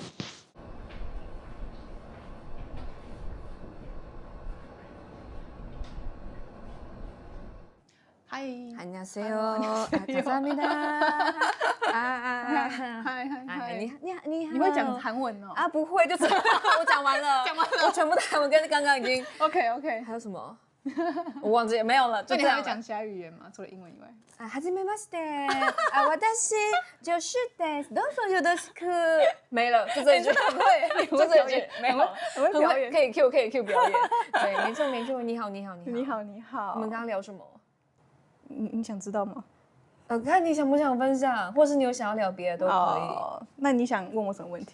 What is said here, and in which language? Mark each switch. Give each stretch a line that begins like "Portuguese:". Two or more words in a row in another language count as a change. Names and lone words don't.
Korean: 嗨，안녕하세요。감사합니다。
Chinese: 嗨，你好。你会讲韩文哦？啊，不会，就我讲完了，我全部的韩文跟刚刚已经。 OK。还有什么？ 我忘记没有了。那你还会讲其他语言吗？除了英文以外？啊，
Japanese: はじめまして。啊，私就是です。どうぞよろしく。
Chinese: 没了，就这一句。很会，就这一句，没有，很会表演，可以 Q 表演。对，没错没错。你好你好你好。你好你好。我们刚刚聊什么？你想知道吗？看你想不想分享，或是你有想要聊别的都可以。那你想问我什么问题？